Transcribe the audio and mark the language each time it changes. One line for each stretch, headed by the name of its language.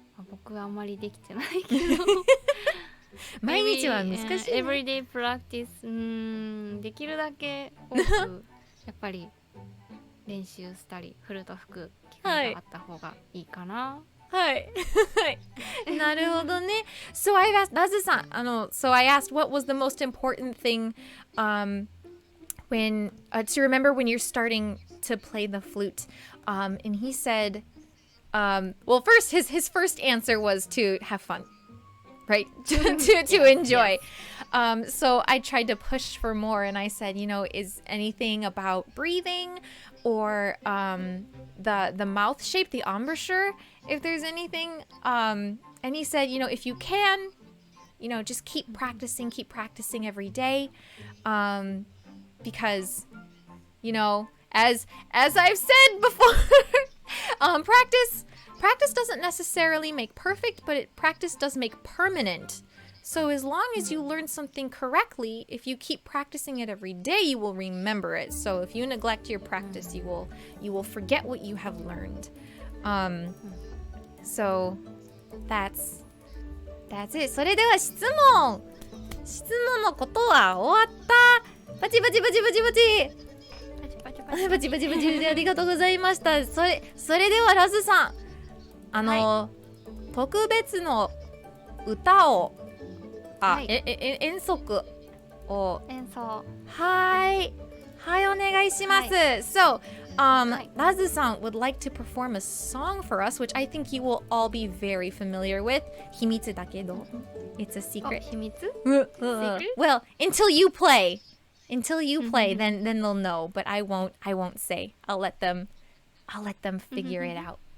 Japanese: 僕はあんまりできてないけど。毎日は難しい、ね。
English: everyday practice、
Japanese: できるだけ多くやっぱり練習したりフルート吹く機会があった方がいいかな。はい。なるほどね。
English: So I asked ラズさん、so I asked what was the most important thing when to remember when you're starting to play the flute. And he said, well, first his first answer was to have fun. Right? to enjoy. Yes. So I tried to push for more and I said, is anything about breathing or the mouth shape, the embouchure, if there's anything. And he said, if you can, just keep practicing every day. Because, as I've said before, practice doesn't necessarily make perfect, but practice does make permanent. So as long as you learn something correctly, if you keep practicing it every day, you will remember it. So if you neglect your practice, you will forget what you have learned. So that's it.
Japanese: それでは質問のことは終わった。バチバチバチバチバチ。バチバチバチバチありがとうございました。それではラズさん、特別の歌を、遠足を、はいお願いします。
English: So, Razuさん would like to perform a song for us, which I think you will all be very familiar with.
Japanese: 秘密だけど、
English: it's a secret.
Japanese: 秘密？
English: Well, until you play, then they'll know. But I won't say. I'll let them figure it out.